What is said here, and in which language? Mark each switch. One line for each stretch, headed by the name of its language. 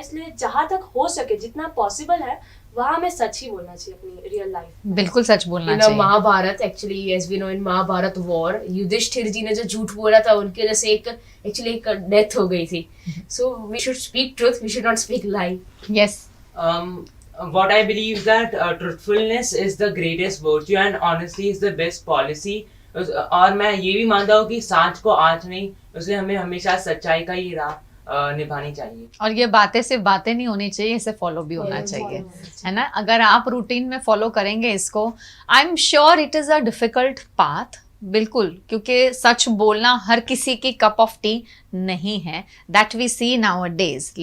Hindi: इसलिए जहां तक हो सके, जितना पॉसिबल है, वहां हमें सच ही बोलना चाहिए अपनी रियल लाइफ। बिल्कुल सच बोलना इन चाहिए। Mahabharat
English: actually as we know in Mahabharata war,
Hindi: Yudhishthir जी ने जो झूठ बोला था उनके वजह से एक डेथ हो गई थी।
English: So we should speak truth, we should not speak lie. Yes. What I believe that truthfulness is the greatest virtue and honesty is the best policy.
Hindi: और मैं ये भी मानता हूँ कि सांच को आँच नहीं, उसलिए हमें हमेशा सच्चाई का ही राह निभानी चाहिए। और ये बातें सिर्फ बातें नहीं होनी चाहिए, इसे फॉलो भी होना चाहिए, है ना? अगर आप रूटीन में फॉलो करेंगे इसको,
English: I am sure it is a difficult path,
Hindi: बिल्कुल, क्योंकि सच बोलना हर किसी की कप ऑफ टी नहीं है,
English: That we see nowadays.